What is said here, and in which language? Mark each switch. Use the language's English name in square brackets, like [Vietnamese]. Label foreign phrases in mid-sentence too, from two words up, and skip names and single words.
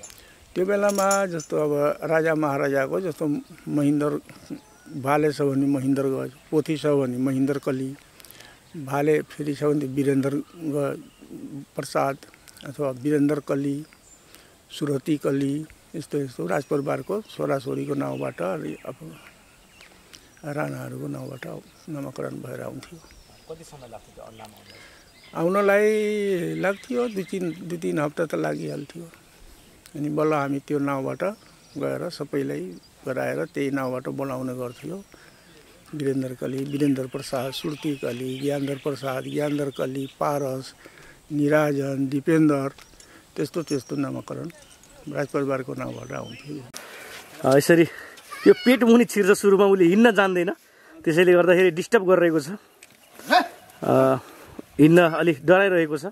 [Nepali] त्यो बेलामा जस्तो अब राजा महाराजाको जस्तो महेन्द्र भाले छ भने महेन्द्र गज, पोथी छ भने महेन्द्र कली, भाले फेरि छ भने वीरेन्द्र प्रसाद अथवा वीरेन्द्र कली, सुरती कली, यस्तो राजपरिवारको छोराछोरीको नाउँबाट अब राणाहरूको नाउँबाट नामाकरण भएर आउँथ्यो। कति समय लाग्थ्यो नाम आउनलाई? लाग्थ्यो 2-3 हप्ता त लागिहाल्थ्यो। अनि बल्ल हामी त्यो नाउँबाट गएर सबैलाई गराएर त्यही नाउँबाट बोलाउने गर्थ्यो। वीरेन्द्र कली, वीरेन्द्र प्रसाद, सुरती कली, ज्ञानधर प्रसाद, ज्ञानधर कली, पारस, निराजन, दिपेन्द्र, त्यस्तो नामाकरण राजपरिवारको नाउँबाट आउँथ्यो। यसरी यो पेट मुनि छिर्छ, सुरुमा उसले हिँड्न जान्दैन, त्यसैले गर्दाखेरि डिस्टर्ब गरिरहेको छ, हिँड्न अलिक डराइरहेको छ।